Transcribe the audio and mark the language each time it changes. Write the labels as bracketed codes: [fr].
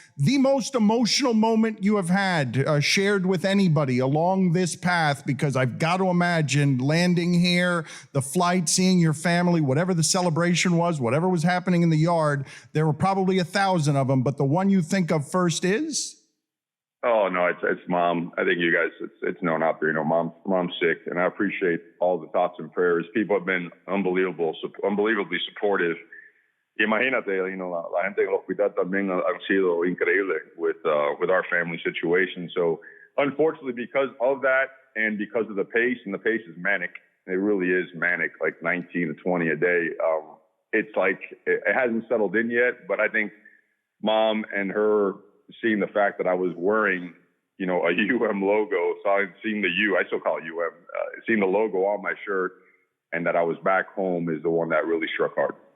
[en] The most emotional moment you have had shared with anybody along this path, because I've got to imagine landing here, the flight, seeing your family, whatever the celebration was, whatever was happening in the yard, there were probably 1,000 of them, but the one you think of first is? Oh, no, it's Mom. I think you guys, it's known out there. Mom's sick, and I appreciate all the thoughts and prayers. People have been unbelievably supportive. [es] Imagínate, la gente en el hospital también han sido increíble [en] with our family situation. So, unfortunately, because of that and because of the pace, and the pace is manic, it really is manic, like 19 to 20 a day. It's like it hasn't settled in yet, but I think Mom and her seeing the fact that I was wearing, a UM logo, so I've seen the U, I still call it UM, seeing the logo on my shirt, and that I was back home is the one that really struck hard.